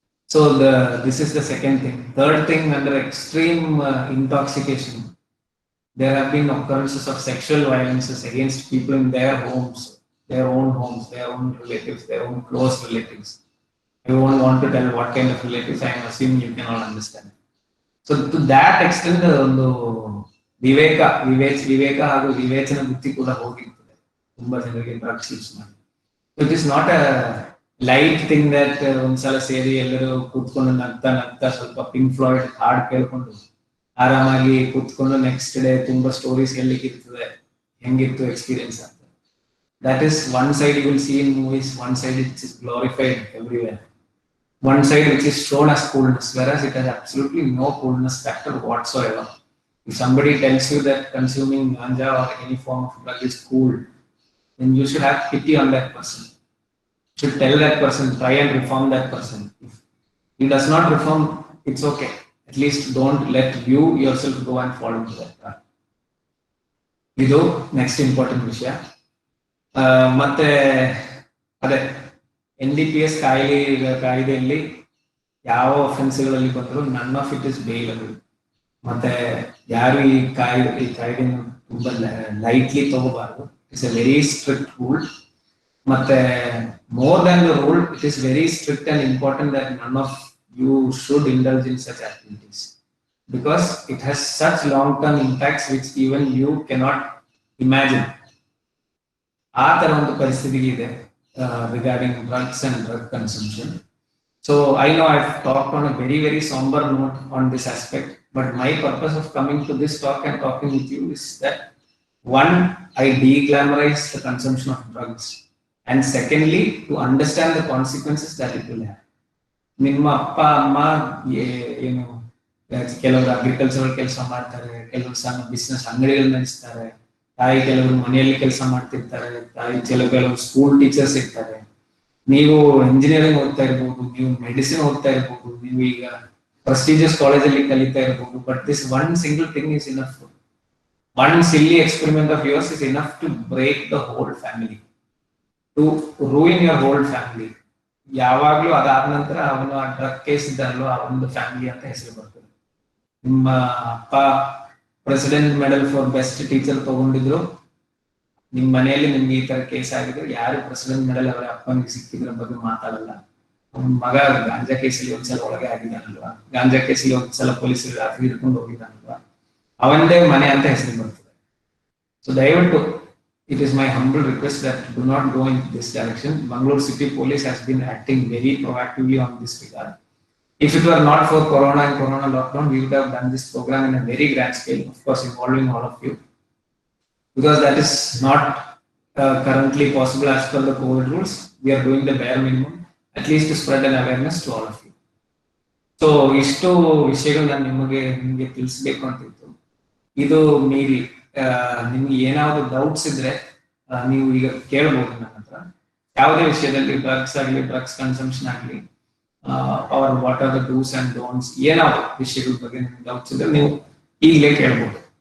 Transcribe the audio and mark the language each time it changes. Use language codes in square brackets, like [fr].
[en] So this is the second thing. Third thing, under extreme intoxication, there have been occurrences of sexual violences against people in their homes, their own relatives, their own close relatives. I won't want to tell what kind of relatives. I am assuming you cannot understand. So to that extent, [kn] ಒಂದು ವಿವೇಕ ಹಾಗೂ ವಿವೇಚನ ಬುದ್ಧಿ ಕೂಡ ಹೋಗಿರ್ತದೆ ತುಂಬಾ ಜನರಿಗೆ drugs use ಮಾಡಿ. [en] it is not a light thing that [kn] ಒಂದ್ಸಲ ಸೇರಿ ಎಲ್ಲರೂ ಕೂತ್ಕೊಂಡು ನಗ್ತಾ ಸ್ವಲ್ಪ ಪಿಂಕ್ ಫ್ಲಾಯ್ಡ್ ಹಾಡ್ ಕೇಳ್ಕೊಂಡು ಆರಾಮಾಗಿ ಕೂತ್ಕೊಂಡು ನೆಕ್ಸ್ಟ್ ಡೇ ತುಂಬಾ ಸ್ಟೋರೀಸ್ ಹೇಳಲಿಕ್ಕೆ ಇರ್ತದೆ, ಹೆಂಗಿತ್ತು ಎಕ್ಸ್ಪೀರಿಯನ್ಸ್ ಅಂತ. [en] That is one side you will see in movies, one side it is glorified everywhere. One side which is shown as coolness, whereas it has absolutely no coolness factor whatsoever. If somebody tells you that consuming ganja or any form of drug is cool, then you should have pity on that person. You should tell that person, try and reform that person. If he does not reform, it's okay. At least don't let you yourself go and fall into that trap. [kn] Idu [en] next important [kn] ವಿಷಯ. ಮತ್ತೆ ಅದೇ NDPS ಕಾಯ್ದೆಯಲ್ಲಿ ಯಾವ ಒಫೆನ್ಸ್ಗಳಲ್ಲಿ ಬಂದ್ರು [en] None of it is bailable. [kn] ಮತ್ತೆ ಯಾರು ಈ ಕಾಯ್ದೆಯನ್ನು ತುಂಬಾ lightly ತಗೋಬಾರ್ದು. [en] It's a very strict rule. ಮತ್ತೆ more than the rule, it is very strict and important that none of you should indulge in such activities. because it has such long-term impacts which even you cannot imagine. [kn] ಆ ತರ ಒಂದು ಪರಿಸ್ಥಿತಿ ಇದೆ [en] regarding drugs and drug consumption. So I know I've talked on a very, very somber note on this aspect, but my purpose of coming to this talk and talking with you is that one, I de-glamorize the consumption of drugs, and secondly, to understand the consequences that it will have. [kn] ನಿಮ್ಮ ಅಪ್ಪ ಅಮ್ಮ ಏನು ಕೆಲವರು agricultural ಕೆಲಸ ಮಾಡ್ತಾರೆ, ಕೆಲವರು ಸಣ್ಣ business ಅಂಗಡಿಗಳು ನಡೆಸ್ತಾರೆ, ತಾಯಿ ಕೆಲವರು ಮನೆಯಲ್ಲಿ ಕೆಲಸ ಮಾಡ್ತಿರ್ತಾರೆ, ತಾಯಿ ಕೆಲವರು ಸ್ಕೂಲ್ ಟೀಚರ್ಸ್ ಇರ್ತಾರೆ, ನೀವು ಇಂಜಿನಿಯರಿಂಗ್ ಓದ್ತಾ ಇರ್ಬೋದು, ನೀವು ಮೆಡಿಸಿನ್ ಓದ್ತಾ ಇರ್ಬೋದು, ನೀವು ಈಗ ಪ್ರೆಸ್ಟೀಜಿಯಸ್ ಕಾಲೇಜಲ್ಲಿ ಕಲಿತಾ ಇರ್ಬೋದು, [en] But this one single thing is enough. One silly experiment of yours is enough to break the whole family, to ruin your whole family. [kn] ಯಾವಾಗ್ಲೂ ಅದಾದ ನಂತರ ಅವನು ಆ ಡ್ರಗ್ ಕೇಸ್ ಇದ್ದಾರಲ್ಲೋ ಆ ಒಂದು ಫ್ಯಾಮಿಲಿ ಅಂತ ಹೆಸರು ಬರ್ತದೆ. ನಿಮ್ಮ ಅಪ್ಪ president medal for best teacher ತಗೊಂಡಿದ್ರು, ನಿಮ್ ಮನೆಯಲ್ಲಿ ನಿಮ್ಗೆ ಈ ತರ ಕೇಸ್ ಆಗಿದ್ರೆ ಯಾರು ಪ್ರೆಸಿಡೆಂಟ್ ಮೆಡಲ್ ಅವರ ಅಪ್ಪನಿಗೆ ಸಿಕ್ಕಿದ್ರ ಬಗ್ಗೆ ಮಾತಾಡಲ್ಲ. ಅವ್ನ ಮಗ ಗಾಂಜಾ ಕೇಸಲ್ಲಿ ಒಂದ್ಸಲ ಒಳಗೆ ಆಗಿದ್ದಾನಲ್ವಾ, ಗಾಂಜಾ ಕೇಸಲ್ಲಿ ಒಂದ್ಸಲ ಪೊಲೀಸರು ರಾತ್ರಿ ಹಿಡ್ಕೊಂಡು ಹೋಗಿದ್ದಾನಲ್ವಾ, ಅವನದೇ ಮನೆ ಅಂತ ಹೆಸರು ಬರ್ತದೆ. ಸೊ ದಯವಿಟ್ಟು [en] it is my humble request that do not go in this direction. Bangalore City Police has been acting very proactively on this regard. If it were not for Corona and Corona lockdown, we would have done this program in a very grand scale, of course involving all of you, because that is not currently possible as per the COVID rules. We are doing the bare minimum, at least to spread an awareness to all of you. [kn] So ಇಷ್ಟು ವಿಷಯಗಳು ನಾನು ನಿಮಗೆ ತಿಳಿಸಬೇಕು ಅಂತಿತ್ತು. ಇದು ಮೀರಿ ನಿಮ್ಗೆ ಏನಾದ್ರು ಡೌಟ್ಸ್ ಇದ್ರೆ ನೀವು ಈಗ ಕೇಳಬಹುದು ನನ್ನ ಹತ್ರ. ಯಾವುದೇ ವಿಷಯದಲ್ಲಿ ಡ್ರಗ್ಸ್ ಆಗಲಿ, ಡ್ರಗ್ಸ್ ಕನ್ಸಂಪ್ಷನ್ ಆಗಲಿ, [en] or what are the dos and don'ts, [kn] ಏನಾದ್ರು ವಿಷಯಗಳ ಬಗ್ಗೆ ನಿಮ್ಗೆ ಡೌಟ್ಸ್ ಇದ್ರೆ ನೀವು ಈಗಲೇ ಕೇಳಬಹುದು.